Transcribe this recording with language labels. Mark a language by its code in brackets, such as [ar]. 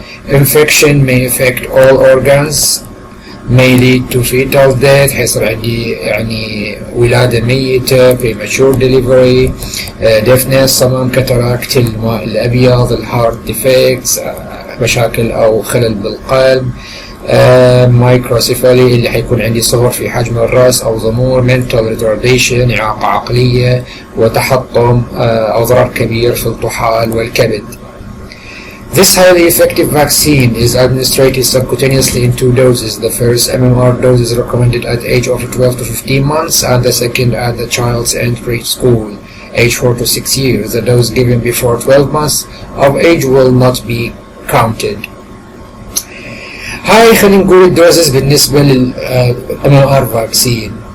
[en] Infection may affect all organs may lead to fetal death [ar] حيصير عندي يعني ولادة ميتة [en] premature delivery deafness [ar] صمم كاتاراكت الماء الأبيض الهارت ديفكتس مشاكل أو خلل بالقلب مايكروسيفالي اللي حيكون عندي صغر في حجم الرأس أو ضمور [en] mental retardation [ar] إعاقة عقلية وتحطم أو ضرر كبير في الطحال والكبد. [en] This highly effective vaccine is administered subcutaneously in 2 doses. The first MMR dose is recommended at the age of 12 to 15 months and the second at the child's entry school, age 4 to 6 years. The dose given before 12 months of age will not be counted. [ar] هاي خلينا نقول الدوزز بالنسبة لل MMR vaccine.